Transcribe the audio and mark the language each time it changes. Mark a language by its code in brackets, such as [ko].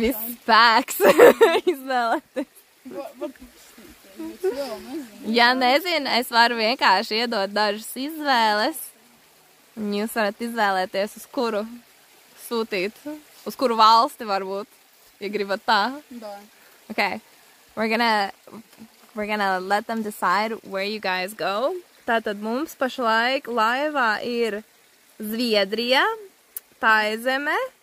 [lv] Viss spēks izvēlēties. Ja nezinu, es varu vienkārši iedot dažas izvēles. Un jūs varat izvēlēties, uz kuru sūtīt. Uz kuru valsti varbūt, ja gribat tā. [en] Okay. We're gonna let them decide where you guys go. [lv] Tātad mums pašlaik laivā ir Zviedrija, Taizeme.